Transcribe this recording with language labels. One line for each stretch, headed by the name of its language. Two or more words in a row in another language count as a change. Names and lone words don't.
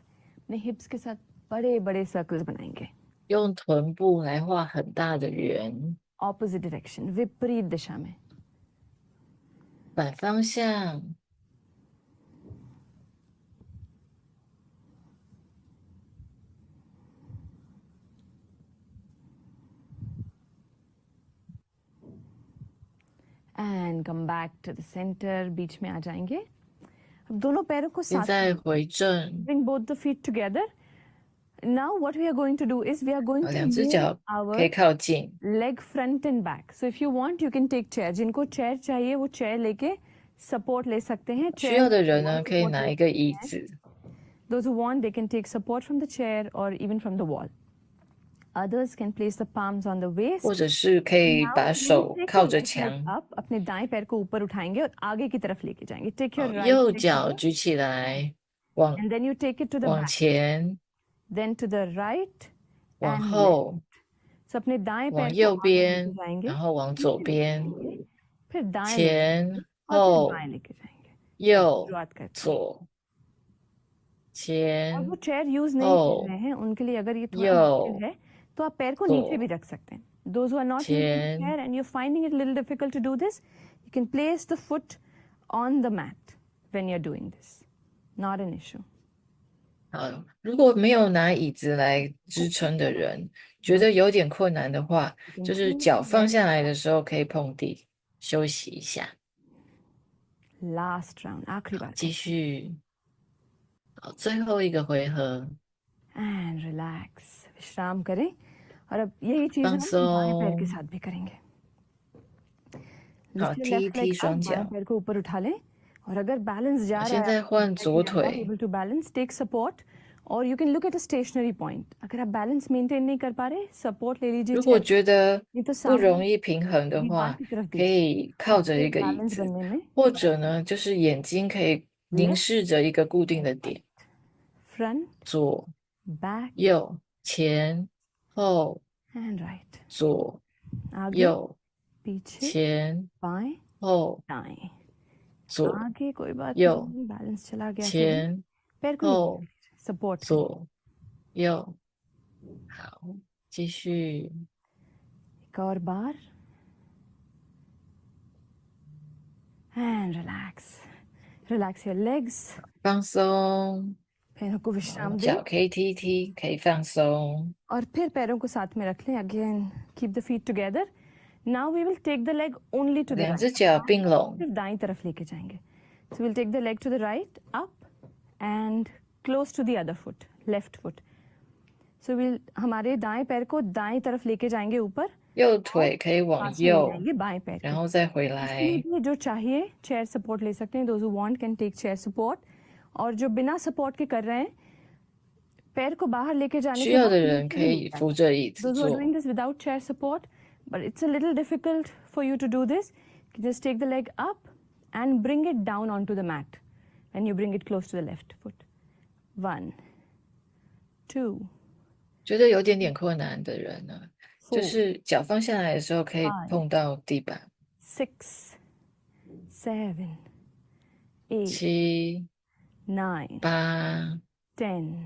Hindi: अपने hips के साथ बड़े बड़े circles बनाएंगे.
Chinese: 用臀部来画很大的圆。
English: Opposite direction,
Hindi: विपरीत दिशा में.
Chinese: 反方向，
English: And come back to the center.
Hindi: बीच में आ जाएंगे. अब दोनों पैरों को
Chinese: 现
Hindi: साथ
Chinese: 在回正，
English: bring both the feet together. Now what we are going to do is we are going
Chinese: 好，
English: to
Chinese: 两只
English: move
Chinese: 脚可
English: our
Chinese: 以靠近。
English: leg front and back. So if you want, you can take chair.
Hindi: जिनको chair चाहिए वो chair लेके support ले सकते हैं.
Chinese: 需
Hindi: Chair
Chinese: 要的
Hindi: में
Chinese: 人
Hindi: wall
Chinese: 呢，可以
Hindi: support
Chinese: 拿
Hindi: ले
Chinese: 一个
Hindi: सकते
Chinese: 椅
Hindi: हैं.
Chinese: 子。
English: Those who want, they can take support from the chair or even from the wall. Others can place the palms on the waist.
Chinese: 或者是可以
English: Now
Chinese: 把
English: you
Chinese: 手
English: take
Chinese: 靠
English: your
Chinese: 着
English: right leg
Chinese: 墙，
English: up.
Hindi: अपने दाएं पैर को ऊपर उठाएंगे और आगे की तरफ लेके जाएंगे.
English: Take your
Chinese: 好，
English: right
Chinese: 右
English: leg
Chinese: 脚
English: up,
Chinese: 举起来，往
English: and then you take it to the
Chinese: 往
English: back.
Chinese: 前，
English: Then to the right
Chinese: 往
English: and left.
Chinese: 后，
Hindi: So अपने दाएं
Chinese: 往
Hindi: पैर को
Chinese: 右
Hindi: आगे लेके
Chinese: 边，
Hindi: जाएंगे.
Chinese: 然后往左边，
Hindi: फिर दाएं लेके
Chinese: 前
Hindi: जाएंगे और फिर
Chinese: 后
Hindi: बाएं लेके जाएंगे.
Chinese: 右
Hindi: शुरुआत करते हैं.
Chinese: 左
Hindi: और
Chinese: 前
Hindi: वो
English: chair use
Hindi: नहीं कर
Chinese: 后
Hindi: रहे हैं, उनके लिए अगर ये थोड़ा
Chinese: 右
Hindi: मुश्किल है तो आप पैर को नीचे
Chinese: 左
Hindi: भी रख सकते हैं.
English: Those who are not using the
Chinese: 前
English: chair and you're finding it a little difficult to do this, you can place the foot on the mat when you're doing this. Not an issue.
Chinese: 好，如果没有拿椅子来支撑的人，觉得有点困难的话，就是脚放下来的时候可以碰地，休息一下，
English: Last round,
Hindi: आखिरी बार.
Chinese: 继续。好，最后一个回合，
English: And relax.
Hindi: विश्राम करें. और अब यही चीज हम
Chinese: 放松
Hindi: बाएं पैर के साथ भी करेंगे. हाँ,
English: Lift your left टी leg up,
Chinese: 双
Hindi: बाएं
Chinese: 脚
Hindi: पैर को ऊपर उठा लें. और अगर बैलेंस जा रहा है,
Chinese: 现在换左腿
English: able to balance, take support, or you can look at a stationary point.
Hindi: अगर आप
English: balance maintain
Hindi: नहीं कर पा रहे, support ले लीजिए.
Chinese: 如果
Hindi: chair
Chinese: 觉得
Hindi: नहीं तो
Chinese: 不
Hindi: सामने
Chinese: 容易平衡的
Hindi: दीवार
Chinese: 话，
Hindi: की तरफ
Chinese: 可
Hindi: दीजिए.
Chinese: 以靠着一个椅
Hindi: बैलेंस
Chinese: 子，
Hindi: बनने में
Chinese: 或者呢，就是眼睛可以凝视着一个固定的点，
English: front,
Chinese: 左
English: back,
Chinese: 右前后
English: and right.
Chinese: 左
Hindi: आगे,
Chinese: 右
Hindi: पीछे,
Chinese: 前
Hindi: बाएं,
Chinese: 后
Hindi: दाएं.
Chinese: 左
Hindi: आगे कोई बात
Chinese: 右
Hindi: नहीं, बैलेंस चला गया.
Chinese: 前
Hindi: पैर को
Chinese: 后
Hindi: सपोर्ट.
Chinese: 左右。好，继续。
Hindi: एक और बार.
English: And relax. Relax your legs.
Chinese: 放松，
Hindi: पैरों को विश्राम दें.
Chinese: 脚可以踢踢，可以放松。
Hindi: और फिर पैरों को साथ में रख लें.
English: Again, keep the feet together. Now we will take the leg only to the
Chinese: 两
English: right.
Chinese: 只脚并拢，
Hindi: सिर्फ दाईं तरफ लेके जाएंगे.
English: So we'll take the leg to the right, up, and close to the other foot, left foot. So we'll
Hindi: हमारे दाएं पैर को दाईं तरफ लेके जाएंगे ऊपर.
Chinese: 右腿可以往
Hindi: पास में ले
Chinese: 右，
Hindi: जाएंगे बाएं पैर
Chinese: 然
Hindi: को.
Chinese: 后再回来。
Hindi: इसलिए जो चाहिए
English: chair support
Hindi: ले सकते हैं.
English: Those who want can take chair support.
Hindi: और जो बिना सपोर्ट के कर रहे हैं पैर को बाहर लेके जाने
Chinese: 需
Hindi: के
Chinese: 要的
Hindi: बाद
Chinese: 人可
Hindi: नीचे भी
Chinese: 以
Hindi: नहीं जाना।
Chinese: 扶着椅子
English: Those who are
Chinese: 坐。
English: doing this without chair support, but it's a little difficult for you to do this. Just take the leg up and bring it down onto the mat. And you bring it close to the left foot. 1, 2,
Chinese: 觉得有点点困难的人呢，就
English: 4,
Chinese: 是脚放下来的时候可以碰到地板。
English: 6, 7, 8,
Chinese: 7、
English: 9,
Chinese: 8、
English: 10,